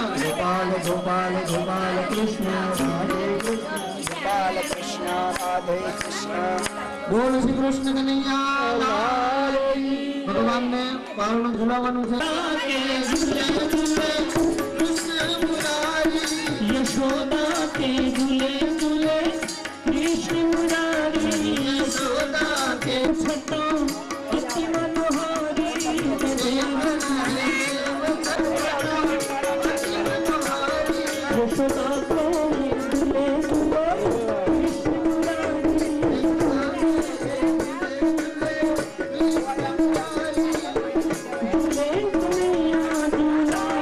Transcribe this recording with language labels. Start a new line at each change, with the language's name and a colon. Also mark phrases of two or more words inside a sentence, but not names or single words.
Hindi: ગોપાલ ગોપાલ ગોપાલ કૃષ્ણ રાધે કૃષ્ણ ગોપાલ કૃષ્ણ રાધે કૃષ્ણ. बोल श्री कृष्ण कन्हैया लाल की.
Gujarati: ભગવાનને પારણું ઝુલાવવાનું છે. કૃષ્ણ મુરારી
Hindi: यशोदा के झूले झूले कृष्ण मुरारी यशोदा के छठो अति मनोहारी यशोदा को झूले झूले कृष्ण मुरारी झूले कन्हैया झूला